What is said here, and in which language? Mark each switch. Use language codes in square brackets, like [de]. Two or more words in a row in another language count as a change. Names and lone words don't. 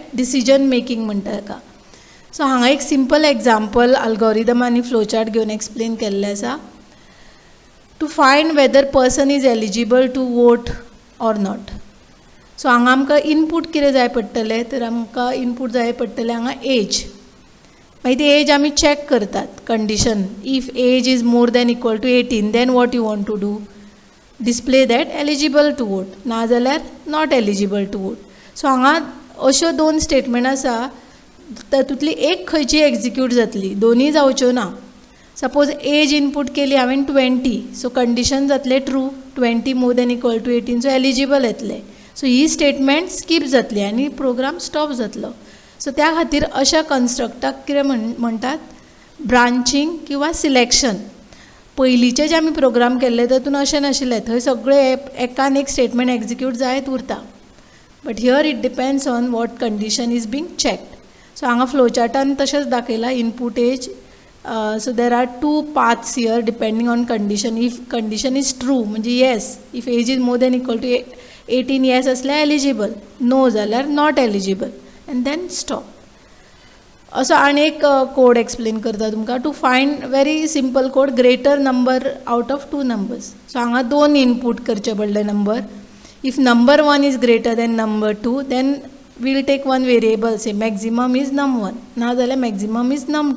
[en] decision making [kok] म्हणटा ताका. सो हांगा एक [en] simple example algorithm [kok] आनी फ्लोचार्ट घेवन एक्सप्लेन केल्लें आसा. [en] to find whether person is eligible to vote or not. [kok] सो हांगा आमकां इनपूट कितें जाय पडटलें, तर आमकां इनपूट जाय पडटलें हांगा एज. मागीर ती एज आमी चॅक करतात. [en] condition if age is more than equal to 18 then what you want to do, display that eligible to vote, [kok] ना जाल्यार [en] not eligible to vote. [kok] सो हांगा अश्यो दोन स्टेटमेंट आसा, तातूंतली एक खंयची एक्झिक्यूट जातली, दोनूय जावच्यो ना. [en] suppose age input [kok] केली हांवें [en] 20, so condition जातलें ट्रू, 20 more than equal to 18, so eligible येतलें. [kok] सो ही [en] statement skip [kok] जातली आनी [en] program stop [kok] जातलो. सो त्या खातीर अशा कंस्ट्रक्टाक कितें म्हणटात, ब्रांचिंग किंवा सिलेक्शन. पयलींचे जे आमी प्रोग्राम केल्ले तातूंत अशें नाशिल्लें, थंय सगळे एकान एक [en] statement execute [kok] जायत उरता. [en] but here it depends on what condition is being checked. [kok] सो हांगा फ्लोचार्टान तशेंच दाखयलां [en] input age. so there are two paths here depending on condition. if condition is true म्हणजे येस, इफ एज इज मोर दॅन इक्वल टू 18 येस असल्यार एलिजिबल, नो जाल्यार not eligible, and then stop. [kok] असो आनी एक [en] code explain [kok] करता तुमकां. [en] to find very simple code, greater number out of two numbers. सो [kok] हांगा दोन इनपूट करचे पडले नंबर. [en] if number 1 is greater than number 2 then will take one variable, say maximum is num1, [kok] ना जाल्यार [en] maximum is num2.